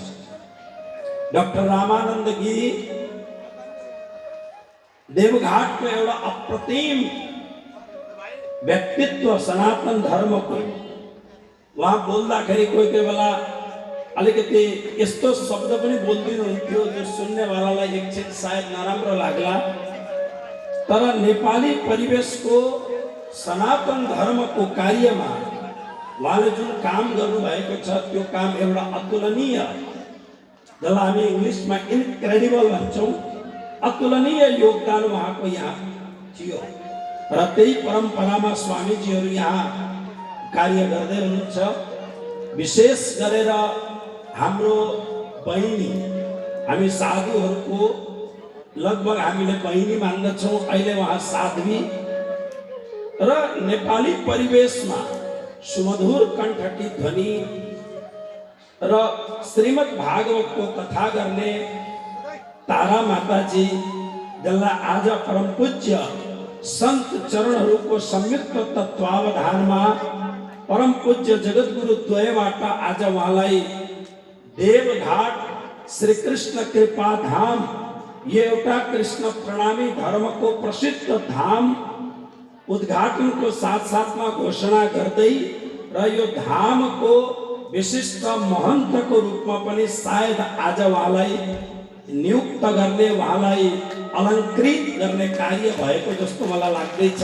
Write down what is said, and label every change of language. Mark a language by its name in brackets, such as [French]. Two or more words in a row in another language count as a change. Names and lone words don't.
[Nepali] डॉक्टर रामानंद गिरी देवघाट को एउटा अप्रतिम व्यक्तित्व सनातन धर्म को वहाँ बोल्दाखेरि कोही कोही बेला अलिकति यस्तो शब्द पनि बोल्दिनुहुन्थ्यो जो सुन्नेवालालाई एकछिन सायद नराम्रो लाग्ला, तर नेपाली परिवेश को सनातन धर्म को कार्य में उहाँले जुन काम गर्नुभएको छ त्यो काम एउटा अतुलनीय, जसलाई हामी इङ्ग्लिसमा इन्क्रेडिबल भन्छौँ, अतुलनीय योगदान उहाँको यहाँ थियो र त्यही परम्परामा स्वामीजीहरू यहाँ कार्य गर्दै हुनुहुन्छ। विशेष गरेर हाम्रो बहिनी, हामी साधुहरूको लगभग हामीले बहिनी मान्दछौँ, अहिले उहाँ साध्वी र नेपाली परिवेशमा सुमधुर कण्ठकी ध्वनि र श्रीमद् भागवतको कथा गर्ने तारा माताजी, जसलाई आज परम पूज्य सन्त चरणहरूको संयुक्त तत्वावधानमा परम पूज्य जगद्गुरु द्वयबाट आज उहाँलाई देवघाट श्री कृष्ण कृपा धाम, यो एउटा कृष्ण प्रणामी धर्मको प्रसिद्ध धाम उद्घाटनको साथसाथमा घोषणा गर्दै र यो धामको विशिष्ट महन्तको रूपमा पनि सायद आज उहाँलाई नियुक्त गर्ने, उहाँलाई अलङ्कृत गर्ने कार्य भएको जस्तो मलाई लाग्दैछ।